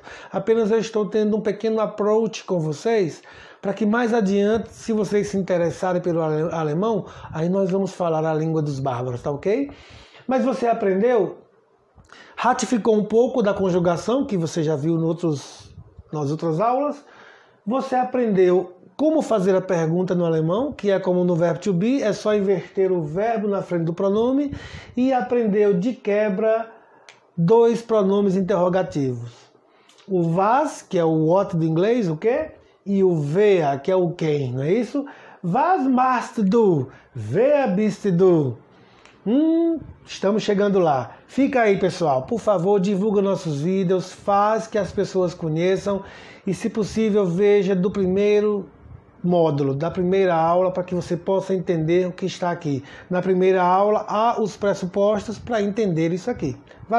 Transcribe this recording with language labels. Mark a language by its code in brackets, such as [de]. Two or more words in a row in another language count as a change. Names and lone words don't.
[pt] Apenas eu estou tendo um pequeno approach com vocês, para que mais adiante, se vocês se interessarem pelo alemão, aí nós vamos falar a língua dos bárbaros, tá ok? Mas você aprendeu? Ratificou um pouco da conjugação, que você já viu nas outras aulas. Você aprendeu como fazer a pergunta no alemão, que é como no verbo [en] to be, [pt] é só inverter o verbo na frente do pronome, e aprendeu de quebra 2 pronomes interrogativos. O was, que é o what do inglês, o quê? E o wer, que é o quem, não é isso? [de] Was machst du? Wer bist du? [pt] Estamos chegando lá. Fica aí, pessoal. Por favor, divulga nossos vídeos, faz que as pessoas conheçam e, se possível, veja do primeiro módulo, da primeira aula, para que você possa entender o que está aqui. Na primeira aula, há os pressupostos para entender isso aqui.